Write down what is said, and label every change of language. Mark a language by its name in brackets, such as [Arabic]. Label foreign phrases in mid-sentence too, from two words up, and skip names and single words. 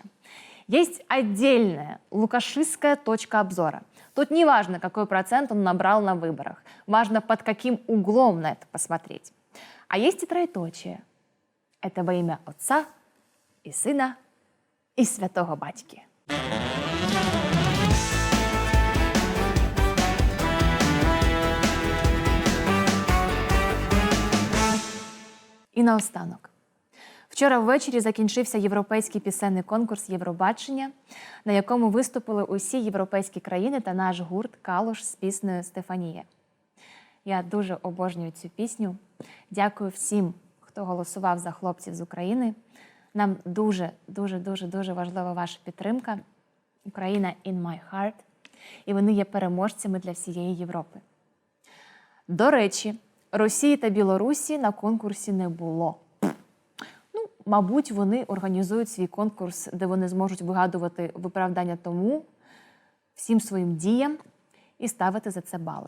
[Russian] Есть отдельная лукашистская точка обзора. Тут не важно, какой процент он набрал на выборах. Важно, под каким углом на это посмотреть. А есть и троеточие. Это во имя Отца и Сына и Святого Батьки. [Ukrainian] І наостанок. Вчора ввечері закінчився європейський пісенний конкурс «Євробачення», на якому виступили усі європейські країни та наш гурт «Калуш» з піснею «Стефанія». Я дуже обожнюю цю пісню. Дякую всім, хто голосував за хлопців з України. Нам дуже важлива ваша підтримка. Україна [English] in my heart. [Ukrainian] І вони є переможцями для всієї Європи. До речі, Росії та Білорусі на конкурсі не було. Мабуть, вони організують свій конкурс, де вони зможуть вигадувати виправдання тому, всім своїм діям і ставити за це бали.